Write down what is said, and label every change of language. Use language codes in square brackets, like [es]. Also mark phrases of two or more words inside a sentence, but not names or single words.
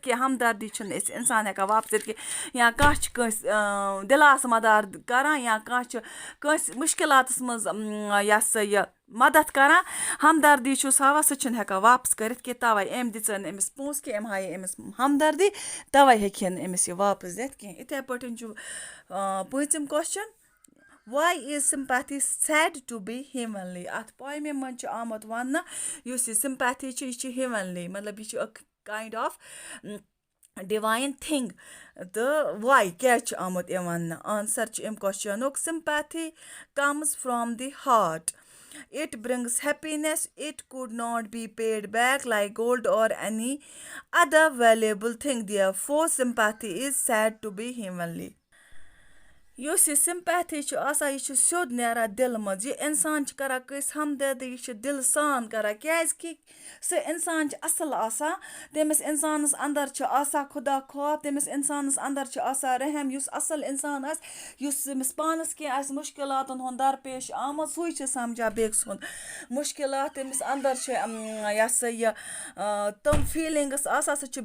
[ks] کینٛہہ ہمدردی چھِنہٕ أسۍ اِنسان ہٮ۪کان واپَس دِتھ کینٛہہ یا کانٛہہ چھِ کٲنٛسہِ دِلاس مدار کَران یا کانٛہہ چھِ کٲنٛسہِ مُشکِلاتَس منٛز یہِ ہسا یہِ مدد کَران ہمدردی چھُس ہاوان سُہ چھِنہٕ ہٮ۪کان واپَس کٔرِتھ کینٛہہ تَوَے أمۍ دِژ نہٕ أمِس پونٛسہٕ کینٛہہ أمۍ ہایے أمِس ہمدردی تَوَے ہیٚکہِ ہے نہٕ أمِس یہِ واپَس دِتھ کینٛہہ یِتھَے پٲٹھۍ چھُ پوٗنٛژِم [en] question why is sympathy said to be humanly [ks] اَتھ پویمہِ منٛز چھُ آمُت وَننہٕ یُس یہِ سِمپیتھی چھِ یہِ چھِ ہیوٗمَنلی مطلب یہِ چھُ اَکھ [en] kind of divine thing [ks] تہٕ واے کیٛازِ چھُ آمُت یہِ وَننہٕ آنسَر چھُ اَمہِ کوسچنُک [en] sympathy comes from the heart it brings happiness it could not be paid back like gold or any other valuable thing therefore sympathy is said to be heavenly [ks] یُس یہِ سِمپیتھی چھُ آسان یہِ چھُ سیوٚد نیران دِلہٕ منٛز یہِ اِنسان چھِ کَران کٲنٛسہِ ہمدردی یہِ چھِ دِلہٕ سان کَران کیٛازِکہِ سُہ اِنسان چھِ اَصٕل آسان تٔمِس اِنسانَس اَندَر چھُ آسان خۄدا خوف تٔمِس اِنسانَس اَندَر چھُ آسان رحم یُس اَصٕل اِنسان آسہِ یُس أمِس پانَس کینٛہہ آسہِ مُشکِلاتَن ہُنٛد درپیش آمُت سُے چھِ سَمجان بیٚکہِ سُنٛد مُشکِلات تٔمِس اَندَر چھِ یہِ ہسا یہِ تِم فیٖلِنٛگٕس آسان سُہ چھُ